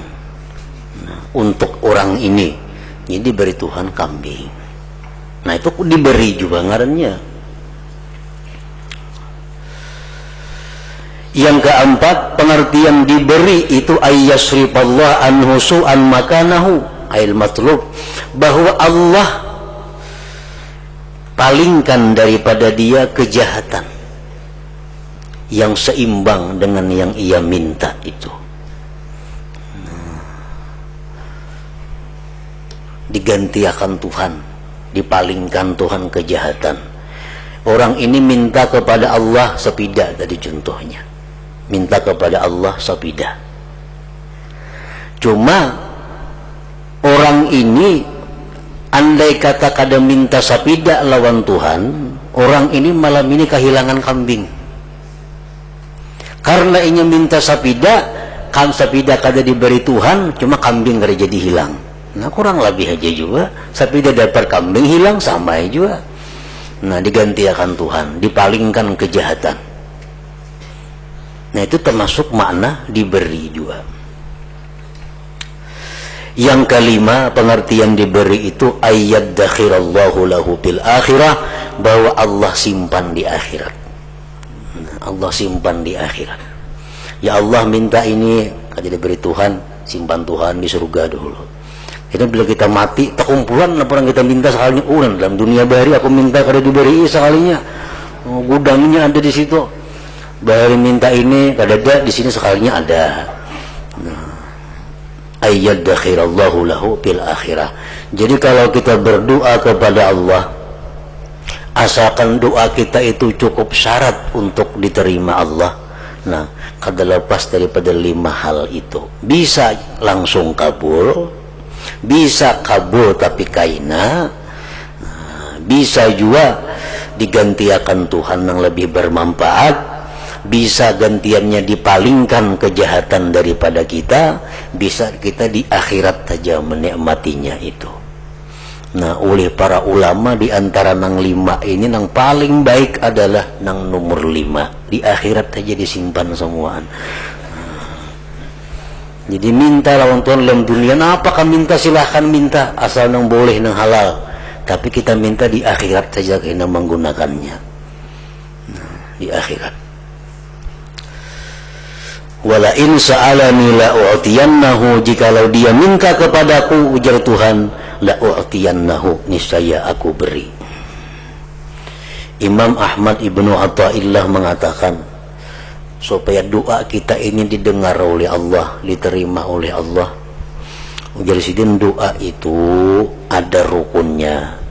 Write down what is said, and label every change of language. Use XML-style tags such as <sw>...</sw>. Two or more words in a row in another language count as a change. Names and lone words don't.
<id>Nah, untuk orang ini, jadi beri Tuhan kambing. Nah, itu diberi juga ngarannya.</id> <ar>Yang keempat, pengertian diberi itu أن يصرف الله عنه سوءا مكانه المطلوب,</ar> <id>bahwa Allah palingkan daripada dia kejahatan yang seimbang dengan yang ia minta itu. Digantiakan Tuhan, dipalingkan Tuhan kejahatan. Orang ini minta kepada Allah sepida, tadi contohnya, minta kepada Allah sepida. Cuma orang ini andai kata kada minta sepida lawan Tuhan, orang ini malam ini kehilangan kambing. Karena ingin minta sapida, sapida kada diberi Tuhan, cuma kambing kada jadi hilang. Nah, kurang lebih aja juga, sapida dapat kambing hilang sama juga. Nah, digantikan Tuhan, dipalingkan kejahatan. Nah, itu termasuk makna diberi juga. Yang kelima, pengertian diberi itu</id> <ar>أن يدخر الله له بالآخرة,</ar> <id>bahwa Allah simpan di akhirat. Allah simpan di akhirat. Ya Allah, minta ini, kada diberi Tuhan, simpan Tuhan di surga dulu. Jadi bila kita mati, terkumpulan laporan kita minta sekalinya, dalam dunia bahari aku minta kada diberi sekalinya. Gudangnya ada di situ. Bahari minta ini kada ada, di sini sekalinya ada.</id> <ar>Nah, أن يدخر الله له بالآخرة.</ar> <id>Jadi kalau kita berdoa kepada Allah, asalkan doa kita itu cukup syarat untuk diterima Allah, nah, kada lepas daripada 5 hal itu. Bisa langsung kabul, bisa kabul tapi kaina, bisa juga digantiakan Tuhan yang lebih bermanfaat, bisa gantiannya dipalingkan kejahatan daripada kita, bisa kita di akhirat saja menikmatinya itu. Nah, oleh para ulama di antara nang 5 ini, nang paling baik adalah nang nomor 5, di akhirat saja disimpan semuaan. Jadi minta lawan Tuhan dalam dunia, nah, apakah minta silahkan minta, asal nang boleh nang halal, tapi kita minta di akhirat saja kita menggunakannya.</id> <ar>Nah,</ar> <id>di akhirat.</id> <ar>ولئن سألني لأعطينه,</ar> <id>jikalau dia minta kepadaku, ujar Tuhan,</id> <ar>لأعطينه,</ar> <id>niscaya aku beri. Imam Ahmad Ibnu Athaillah mengatakan, supaya doa kita ini didengar oleh Allah, diterima oleh Allah, ujar sidin, doa itu ada rukunnya.</id>